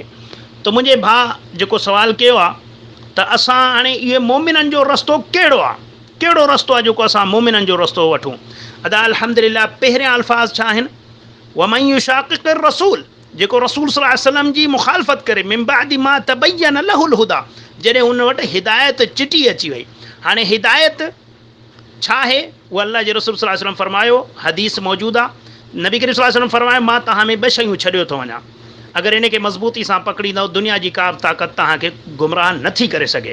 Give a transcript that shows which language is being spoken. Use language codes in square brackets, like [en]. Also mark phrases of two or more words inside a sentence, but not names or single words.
[sd] त मुंहिंजे भाउ जेको सवाल कयो आहे त असां हाणे इहे मोमिननि जो रस्तो कहिड़ो आहे, कहिड़ो रस्तो आहे जेको असां मोमिननि जो रस्तो वठूं? अदा अल्हम्दुलिल्लाह पहिरियां अल्फाज़ छा आहिनि? [ar] ومن يشاقق الرسول, [sd] जेको रसूल [ar] صلى الله عليه وسلم [sd] जी मुखालफ़त करे, [ar] من بعد ما تبين له الهدى, [sd] जॾहिं हुन वटि हिदायत चिटी अची वई। हाणे हिदायत छा आहे? उहा अल्लाह जे रसूल [ar] صلى الله عليه وسلم [sd] फरमायो, हदीस मौजूदु आहे। नबी करीम [ar] صلى الله عليه وسلم [sd] फरमायो मां तव्हां में ॿ शयूं छॾियो थो वञा, अगरि इनखे मज़बूती सां पकड़ींदव दुनिया जी का बि ताक़त तव्हांखे गुमराह नथी करे सघे।